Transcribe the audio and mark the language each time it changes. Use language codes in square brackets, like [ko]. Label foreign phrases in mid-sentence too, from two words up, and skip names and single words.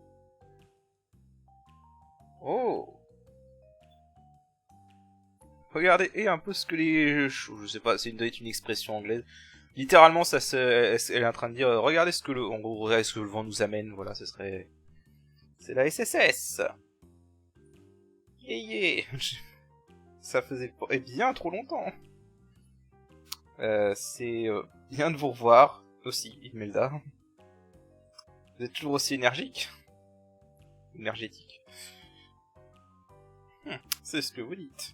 [fr] Oh, regardez, et un peu ce que les... Je sais pas, c'est une expression anglaise. Littéralement, elle est en train de dire, regardez ce que en gros, regardez ce que le vent nous amène, voilà, ce serait... C'est la SSS. [en] Yeah, yeah. [fr] Ça faisait bien trop longtemps. C'est bien de vous revoir, aussi, Imelda. Vous êtes toujours aussi énergique. Énergétique. C'est ce que vous dites.